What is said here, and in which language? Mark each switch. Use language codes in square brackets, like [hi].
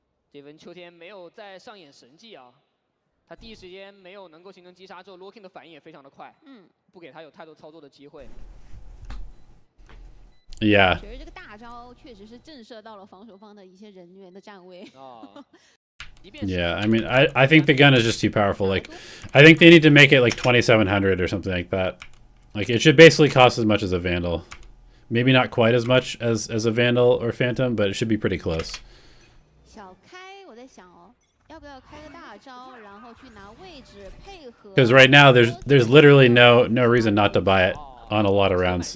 [zh] 这分秋天没有再上演神迹啊，他第一时间没有能够形成击杀之后 ，Locking 的反应也非常的快，不给他有太多操作的机会。 [en] Yeah. [zh] 觉得这个大招确实是震慑到了防守方的一些人员的站位。 [en] Yeah, I mean, I think the gun is just too powerful. Like, I think they need to make it like 2700 or something like that. Like, it should basically cost as much as a Vandal. Maybe not quite as much as a Vandal or Phantom, but it should be pretty close. [zh] 小开，我在想哦，要不要开个大招，然后去拿位置配合。 [en] Because right now there's literally no reason not to buy it on a lot of rounds.